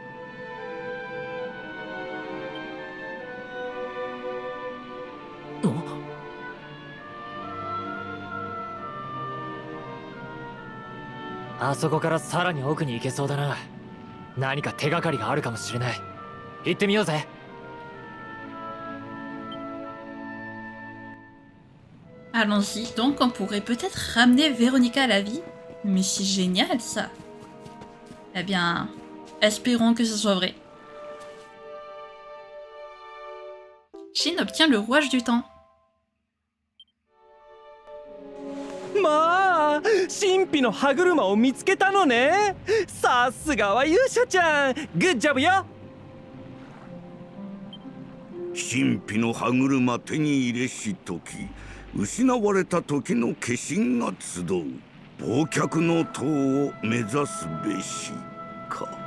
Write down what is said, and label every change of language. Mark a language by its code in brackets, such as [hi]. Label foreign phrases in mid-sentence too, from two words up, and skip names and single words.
[ja] あそこからさらに奥に行けそうだな。何か手がかりがあるかもしれない。行ってみようぜ。 [fr] Allons-y, donc on pourrait peut-être ramener Véronica à la vie. Mais c'est génial ça. Eh bien, espérons que ce soit vrai. Shin obtient le rouage du temps. [ja] まあ神秘の歯車を見つけたのね。さすがは勇者ちゃん、グッジョブよ。神秘の歯車手に入れし時、失われた時の化身が集う忘却の塔を目指すべしか。